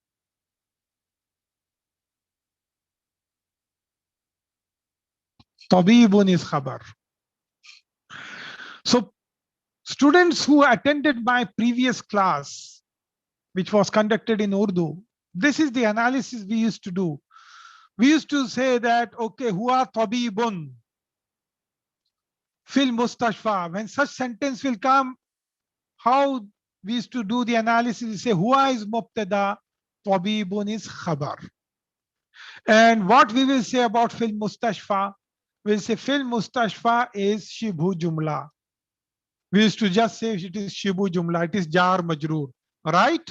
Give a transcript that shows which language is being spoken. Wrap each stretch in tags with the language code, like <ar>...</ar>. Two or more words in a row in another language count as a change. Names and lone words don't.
<en>Tabibun is khabar. So students who attended my previous class, which was conducted in Urdu, this is the analysis we used to do. We used to say that,</en> <ar>okay, هو طبيب في المستشفى.</ar> <en>When such sentence will come, how we used to do the analysis? We say huwa is mubtada, tabibun is khabar. And what we will say about</en> <ar>في المستشفى?</ar> <en>We'll say</en> <ar>في المستشفى</ar> <en>is</en> <ar>شبه جملة.</ar> <en>We used to just say it is</en> <ar>شبه جملة,</ar> <en>it is</en> <ar>جار مجرور,</ar> <en>right?</en>